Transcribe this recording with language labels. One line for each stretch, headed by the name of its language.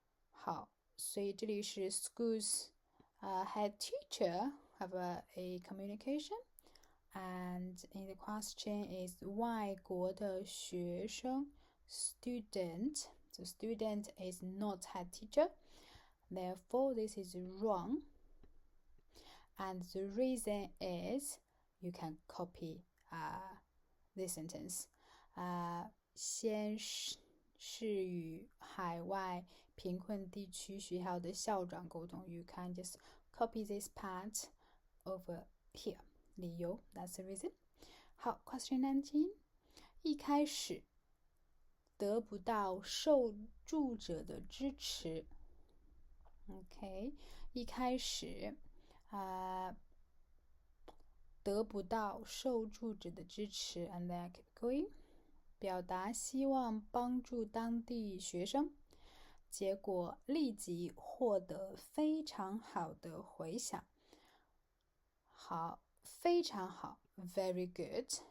Chinese: 好，所以这里是
English: schools head teacher have a communication and in the question is
Chinese: 外国的学生
English: student. So student is not head teacher. Therefore, this is wrong. And the reason is you can copy this sentence.
Chinese: 先是与海外贫困地区学校的校长沟通。
English: You can just copy this part over here. 理由 that's the reason. 好 question 19.
Chinese: 一开始得不到受助者的支持 OK 一开始得不到受助者的支持
English: and then I keep going
Chinese: 表达希望帮助当地学生结果立即获得非常好的回响好非常好
English: very good